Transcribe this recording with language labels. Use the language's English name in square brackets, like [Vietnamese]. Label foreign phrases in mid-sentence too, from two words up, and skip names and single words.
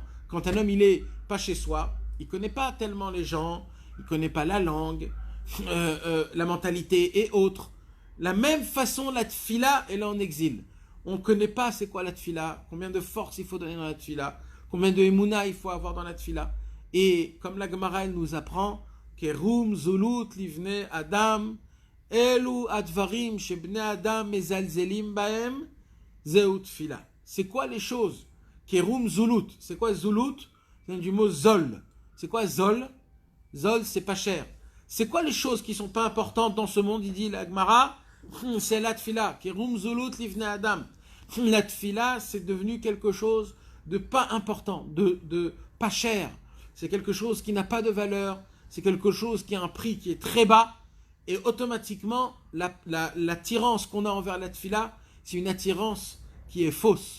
[French] Quand un homme il est pas chez soi, il connaît pas tellement les gens, il connaît pas la langue, la mentalité et autres. La même façon, la tfila elle est en exil. On ne connaît pas c'est quoi la tfila, combien de force il faut donner dans la tfila, combien de émouna il faut avoir dans la tfila. Et comme la Gemara elle nous apprend, [Hebrew] כרום זולות לבני אדם אלו דברים שבני אדם מזלזלים בהם וזו תפילה. [French] C'est quoi les choses? [Hebrew] כרום זולות. [French] C'est quoi zulut? C'est du mot zol. C'est quoi zol? Zol c'est pas cher. C'est quoi les choses qui sont pas importantes dans ce monde? Il dit la Gemara, c'est la tfila. [Hebrew] כרום זולות לבני אדם. [French] La tfila, c'est devenu quelque chose de pas important, de pas cher. C'est quelque chose qui n'a pas de valeur. C'est quelque chose qui a un prix qui est très bas. Et automatiquement, l'attirance qu'on a envers la tfila, c'est une attirance qui est fausse.